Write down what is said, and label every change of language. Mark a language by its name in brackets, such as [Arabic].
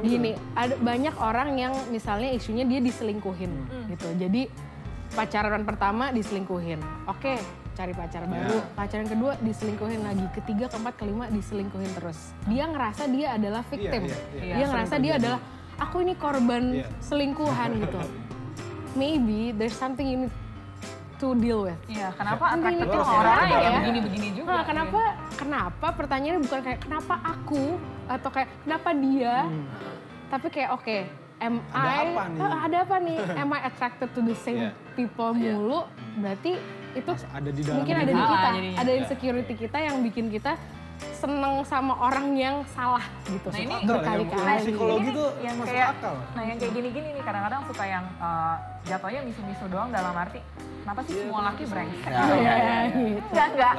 [Indonesian] gini, ada banyak orang yang misalnya isunya dia diselingkuhin gitu. Jadi pacaran pertama diselingkuhin. Oke, cari pacar baru, pacaran kedua diselingkuhin lagi, ketiga, keempat, kelima diselingkuhin terus. Dia ngerasa dia adalah victim. Dia ngerasa dia adalah aku ini korban selingkuhan gitu. [English] Maybe there's something you need to deal with. [Indonesian] Iya, kenapa attracted sama orang yang begini-begini juga? Nah, kenapa pertanyaannya bukan kayak kenapa aku atau kayak kenapa dia, tapi kayak ada apa nih? [English] Am I attracted to the same people [Indonesian] mulu? Berarti itu ada di dalam mungkin ada di kita, ada insecurity kita yang bikin kita seneng sama orang yang salah gitu. Nah ini berkali-kali. Psikologi tuh yang masuk kayak, akal. Nah yang kayak gini-gini nih kadang-kadang suka yang jatuhnya misu-misu doang dalam arti kenapa sih semua laki brengsek? Enggak.